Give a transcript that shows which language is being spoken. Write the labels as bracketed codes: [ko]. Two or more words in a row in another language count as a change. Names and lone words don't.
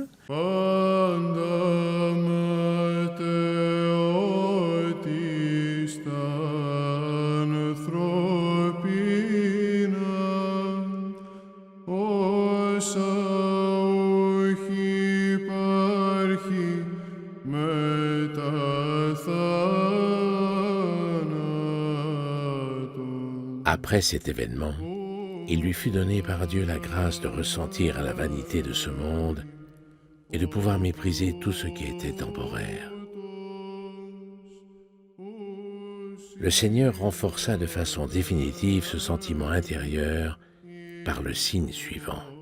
[el] Πάντα ματαιότητα στα ανθρώπινα, όσα όχι υπάρχει μετά θάνατον. [fr] Après cet événement, il lui fut donné par Dieu la grâce de ressentir à la vanité de ce monde et de pouvoir mépriser tout ce qui était temporaire. Le Seigneur renforça de façon définitive ce sentiment intérieur par le signe suivant.